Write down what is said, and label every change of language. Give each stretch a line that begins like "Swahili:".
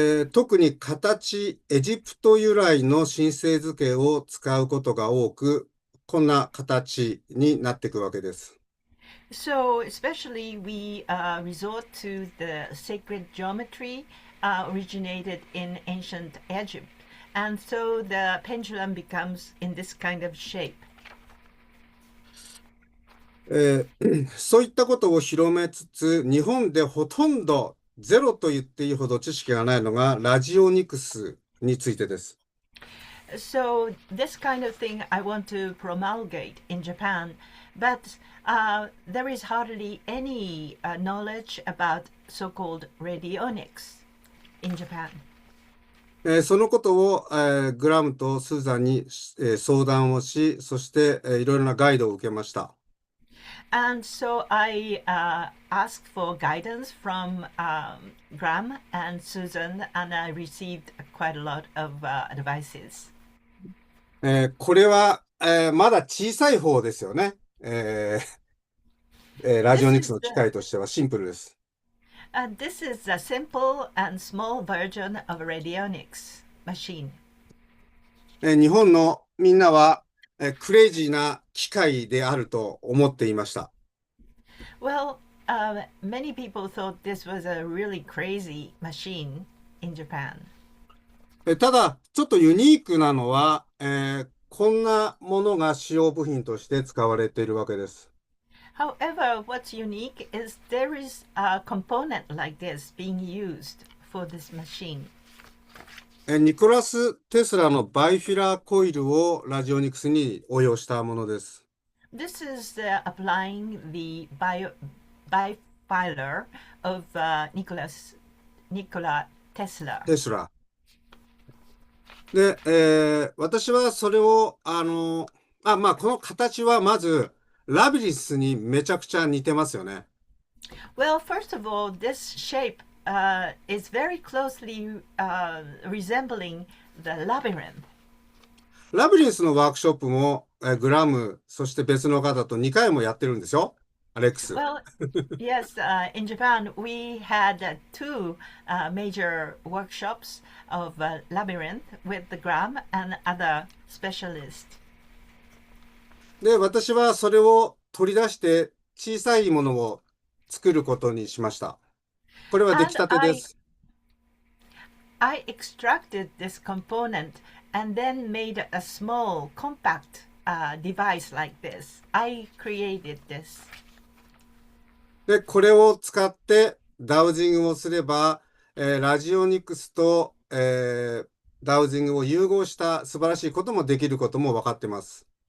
Japanese: 特に形、エジプト由来の神聖図形を使うことが多く、こんな形になっていくわけです。
English: So, especially, we resort to the sacred geometry originated in ancient Egypt. And so the pendulum becomes in this kind of shape.
Japanese: そういったことを広めつつ、日本でほとんどゼロと言っていいほど知識がないのがラジオニクスについてです。
English: So this kind of thing I want to promulgate in Japan, but there is hardly any knowledge about so-called radionics in Japan.
Japanese: そのことを、グラムとスーザンに、相談をし、そして、いろいろなガイドを受けました。
English: And so I asked for guidance from Grahame and Susan, and I received quite a lot of advices.
Japanese: これは、まだ小さい方ですよね。ラジオニクスの機械としてはシンプルです。
English: This is a simple and small version of a radionics machine.
Japanese: 日本のみんなは、クレイジーな機械であると思っていました。
English: Well, many people thought this was a really crazy machine in Japan.
Japanese: ただ、ちょっとユニークなのは、こんなものが使用部品として使われているわけです。
English: However, what's unique is there is a component like this being used for this machine.
Japanese: ニコラス・テスラのバイフィラーコイルをラジオニクスに応用したものです。
English: This is applying the bifilar of Nikola Tesla.
Japanese: テスラ。で、私はそれを、この形はまず、ラビリンスにめちゃくちゃ似てますよね。
English: Well, first of all, this shape is very closely resembling the labyrinth.
Japanese: ラビリンスのワークショップも、グラム、そして別の方と2回もやってるんですよ。アレックス。
English: Well, yes, in Japan, we had two major workshops of labyrinth with the Grahame and other specialists.
Japanese: で、私はそれを取り出して小さいものを作ることにしました。これは出来たてです。
English: I extracted this component and then made a small compact device like this. I created this.
Japanese: で、これを使ってダウジングをすれば、ラジオニクスと、ダウジングを融合した素晴らしいこともできることも分かっています。